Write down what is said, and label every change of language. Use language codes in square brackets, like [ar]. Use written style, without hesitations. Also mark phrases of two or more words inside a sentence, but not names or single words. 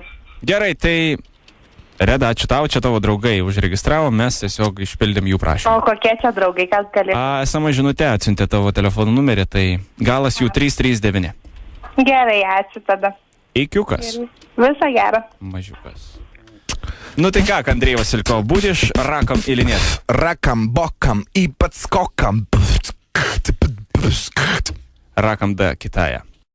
[lt] Gerai, tai Reda, ačiū tau, čia tavo draugai užregistravo, mes tiesiog išpildėm jų O prašymą. kokie čia draugai, kas galėtų? Esama žinutė atsiuntė tavo telefono numerį, tai galas jų 339. Gerai, ačiū tada. Ikiukas. Visą gerą. Mažiukas. [ru] Ну ты как, Андрей Васильков, будешь раком или нет? Раком, боком и подскоком. Раком до Китая.